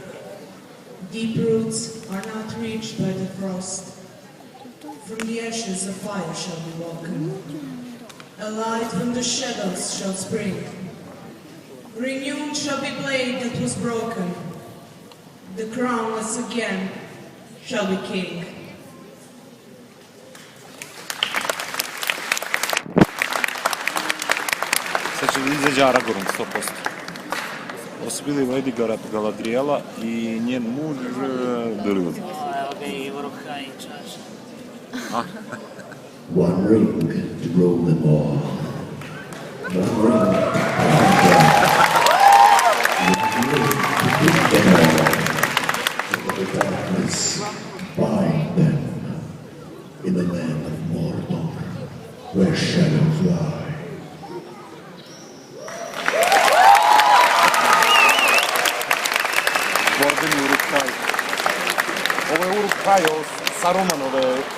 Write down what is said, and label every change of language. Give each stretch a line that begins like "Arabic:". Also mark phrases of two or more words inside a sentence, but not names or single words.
English: Deep roots are not reached by the frost. From the ashes a fire shall be woken. A light from the shadows shall spring. Renewed shall be blade that was broken. The crownless again shall be king.
Serbian: Sad će da izađe Aragorn, 100%. Ovo su bili Lady Galadriela i njen muž... Evo ga i Uruk-hai i čaša.
English: One ring to rule them all. One ring to bind them. One ring to bring them all. Into the darkness, bind them. In the land of Mordor, where shadows lie.
Serbian: Borbeni Uruk-hai. Ovo je Uruk-hai, ovo Sarumanove...